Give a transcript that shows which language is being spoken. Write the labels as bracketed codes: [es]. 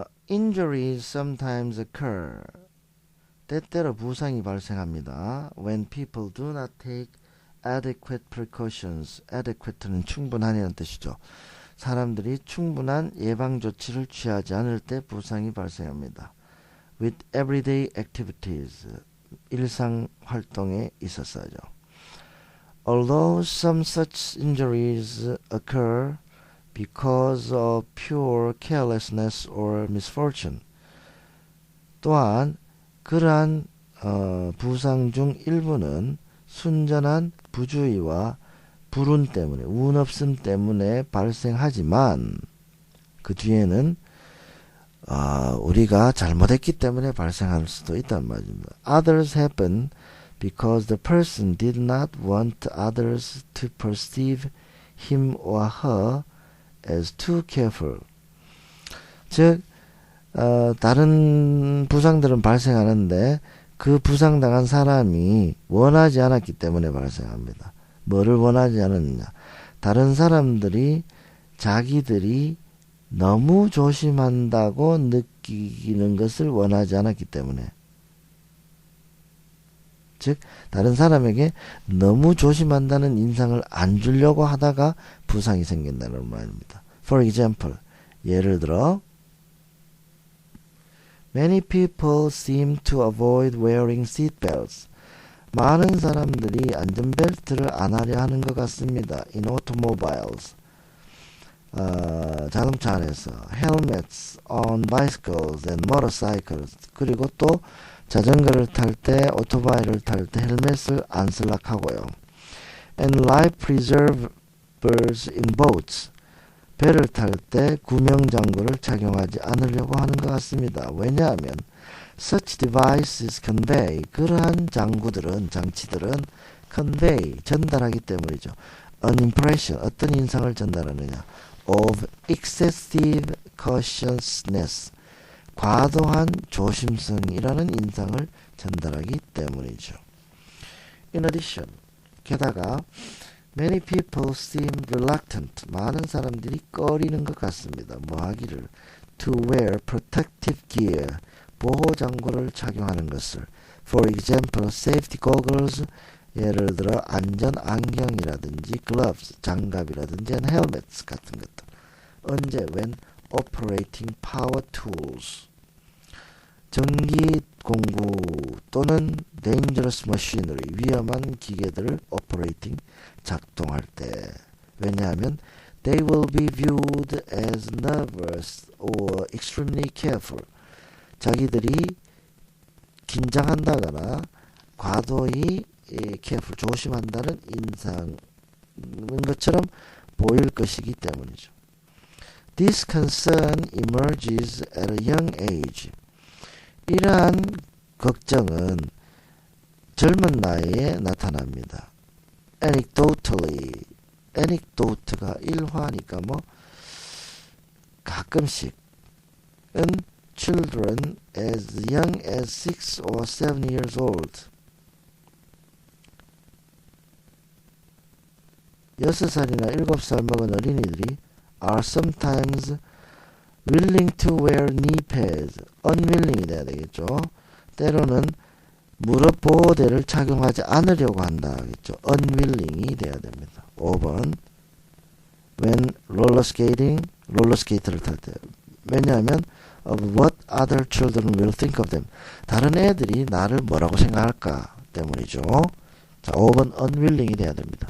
[en] Injuries sometimes occur. [ko] 때때로 부상이 발생합니다. [en] When people do not take adequate precautions. [ko] adequate는 충분하냐는 뜻이죠. 사람들이 충분한 예방 조치를 취하지 않을 때 부상이 발생합니다. [en] With everyday activities. [ko] 일상 활동에 있어서죠. [en] Although some such injuries occur because of pure carelessness or misfortune. [ko] 또한 그러한 부상 중 일부는 순전한 부주의와 불운 때문에, 운 없음 때문에 발생하지만 그 뒤에는 우리가 잘못했기 때문에 발생할 수도 있단 말입니다. [en] Others happen because the person did not want others to perceive him or her as too careful. [ko] 즉, 다른 부상들은 발생하는데 그 부상당한 사람이 원하지 않았기 때문에 발생합니다. 뭐를 원하지 않았느냐? 다른 사람들이 자기들이 너무 조심한다고 느끼는 것을 원하지 않았기 때문에, 즉 다른 사람에게 너무 조심한다는 인상을 안 주려고 하다가 부상이 생긴다는 말입니다. [en] For example, [ko] 예를 들어 [en] Many people seem to avoid wearing seatbelts. [ko] 많은 사람들이 안전벨트를 안 하려 하는 것 같습니다. [en] In automobiles. [ko] 자동차 안에서 [en] helmets on bicycles and motorcycles. [ko] 그리고 또 자전거를 탈 때, 오토바이를 탈 때 헬멧을 안 쓰려고 하고요. [en] And life preservers in boats. [ko] 배를 탈 때 구명장구를 착용하지 않으려고 하는 것 같습니다. 왜냐하면 [en] such devices convey. [ko] 그러한 장치들은 convey. 전달하기 때문이죠. [en] An impression. [ko] 어떤 인상을 전달하느냐. [en] of excessive cautiousness. [ko] 과도한 조심성이라는 인상을 전달하기 때문이죠. [en] In addition, [ko] 게다가 [en] many people seem reluctant. [ko] 많은 사람들이 꺼리는 것 같습니다. 뭐 하기를 [en] to wear protective gear. [ko] 보호 장구를 착용하는 것을. [en] For example, safety goggles. [ko] 예를 들어 안전 안경이라든지 gloves, 장갑이라든지 and helmets 같은 것들. 언제? [en] When operating power tools. [ko] 전기 공구 또는 dangerous machinery, 위험한 기계들을 operating, 작동할 때. 왜냐하면 [en] they will be viewed as nervous or extremely careful. [ko] 자기들이 긴장한다거나 과도히 careful, 조심한다는 인상인 것처럼 보일 것이기 때문이죠. [en] This concern emerges at a young age. [ko] 이러한 걱정은 젊은 나이에 나타납니다. [en] Anecdotally, [ko] anecdote가 일화니까 뭐 가끔씩은 [en] children as young as 6 or 7 years old. [ko] 6살이나 7살 먹은 어린이들이 [en] are sometimes willing to wear knee pads. [ko] unwilling이 돼야 되겠죠. 때로는 무릎 보호대를 착용하지 않으려고 한다겠죠. unwilling이 돼야 됩니다. 5번 when roller skating, 롤러스케이트를 탈 때. 왜냐하면 [en] of what other children will think of them. [ko] 다른 애들이 나를 뭐라고 생각할까 때문이죠. 자, 5번 unwilling이 돼야 됩니다.